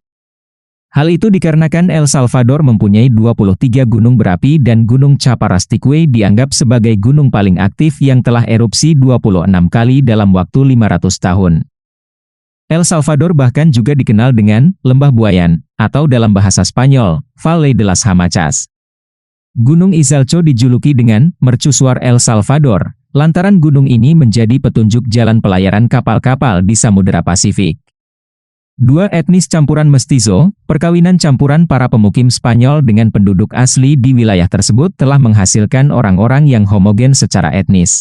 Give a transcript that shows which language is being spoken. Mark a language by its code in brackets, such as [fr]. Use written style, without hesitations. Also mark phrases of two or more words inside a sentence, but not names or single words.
[id] Hal itu dikarenakan El Salvador mempunyai 23 gunung berapi dan Gunung Chaparrastique dianggap sebagai gunung paling aktif yang telah erupsi 26 kali dalam waktu 500 tahun. El Salvador bahkan juga dikenal dengan Lembah Buayan, atau dalam bahasa Spanyol, [es] Valle de las Hamachas. [id] Gunung Izalco dijuluki dengan Mercusuar El Salvador, lantaran gunung ini menjadi petunjuk jalan pelayaran kapal-kapal di Samudera Pasifik. 2. Etnis campuran mestizo, perkawinan campuran para pemukim Spanyol dengan penduduk asli di wilayah tersebut telah menghasilkan orang-orang yang homogen secara etnis.